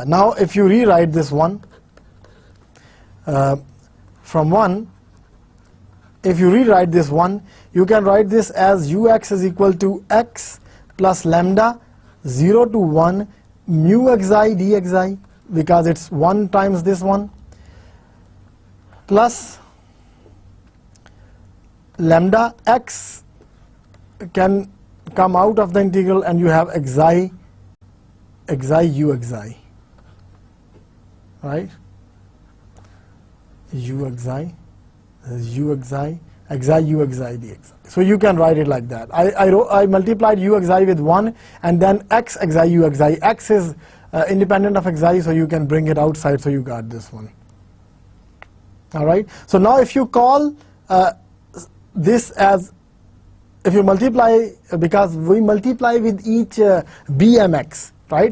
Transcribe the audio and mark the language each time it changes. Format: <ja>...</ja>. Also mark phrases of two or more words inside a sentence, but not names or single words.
<en>Now if you rewrite this one from 1, if you rewrite this one, you can write this as ux is equal to x plus lambda 0 to 1 mu xi dxi, because it's 1 times this one, plus lambda x can come out of the integral, and you have xi u xi, right? U xi, u xi, xi u xi dxi. So you can write it like that. I multiplied u xi with 1, and then x xi u xi. X is independent of xi, so you can bring it outside, so you got this one. All right. So now if you call this as, if you multiply, because we multiply with each bmx, right?</en>